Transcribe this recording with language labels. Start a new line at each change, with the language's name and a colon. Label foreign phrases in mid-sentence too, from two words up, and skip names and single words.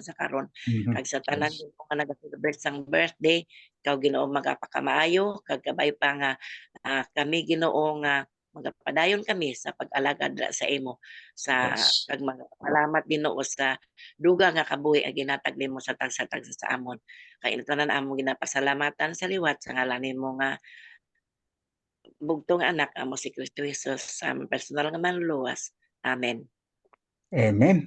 Hiligaynon: sa karon kag sa tanan nga nag-celebrate sang birthday ikaw Ginoo magapakamaayo kag kabay pa nga kami Ginoo nga magapadayon kami sa pag-alagad sa imo sa kag salamat Ginoo sa duga nga kabuhi ang ginatag nimo sa tagsa-tagsa sa amon kay tanan among ginapasalamatan sa liwat sa ngalan nimo nga bugtong anak amo si Kristo Jesus sa personal nga manluluwas. Amen. Amen.